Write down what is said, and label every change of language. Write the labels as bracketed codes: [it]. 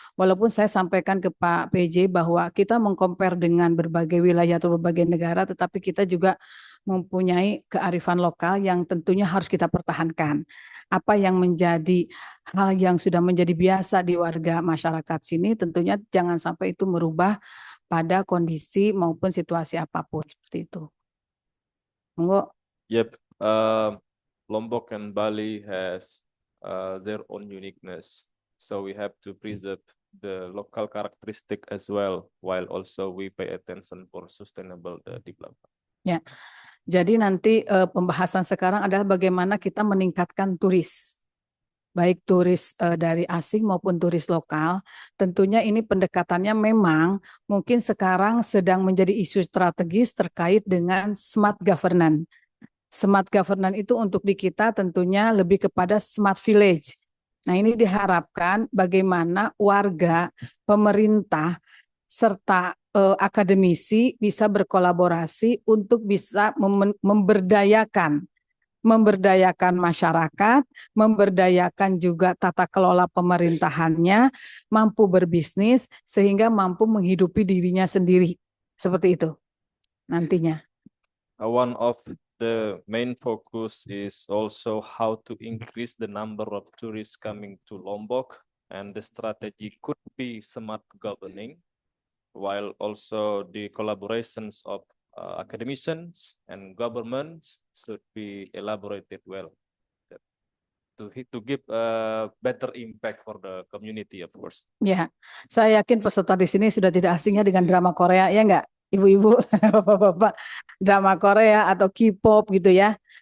[id] Walaupun saya sampaikan ke Pak PJ bahwa kita mengcompare dengan berbagai wilayah atau berbagai negara, tetapi kita juga mempunyai kearifan lokal yang tentunya harus kita pertahankan. Apa yang menjadi hal yang sudah menjadi biasa di warga masyarakat sini, tentunya jangan sampai itu merubah pada kondisi maupun situasi apapun seperti itu. [jv] Monggo. [en] Yep. Lombok and Bali has their own uniqueness, so we have to preserve the local characteristic as well, while also we pay attention for sustainable development. [id] Ya, jadi nanti pembahasan sekarang adalah bagaimana kita meningkatkan turis, baik turis dari asing maupun turis lokal. Tentunya ini pendekatannya memang mungkin sekarang sedang menjadi isu strategis terkait dengan smart governance. Smart governance itu untuk di kita tentunya lebih kepada smart village. Nah, ini diharapkan bagaimana warga, pemerintah, serta akademisi bisa berkolaborasi untuk bisa memberdayakan masyarakat, memberdayakan juga tata kelola pemerintahannya, mampu berbisnis sehingga mampu menghidupi dirinya sendiri. Seperti itu nantinya. [en] One of the main focus is also how to increase the number of tourists coming to Lombok, and the strategy could be smart governing, while also the collaborations of academicians and governments should be elaborated well to give a better impact for the community, of course. [id] Ya, saya yakin peserta di sini sudah tidak asingnya dengan drama Korea, ya enggak? Ibu-ibu, bapak-bapak, drama Korea atau K-pop gitu ya.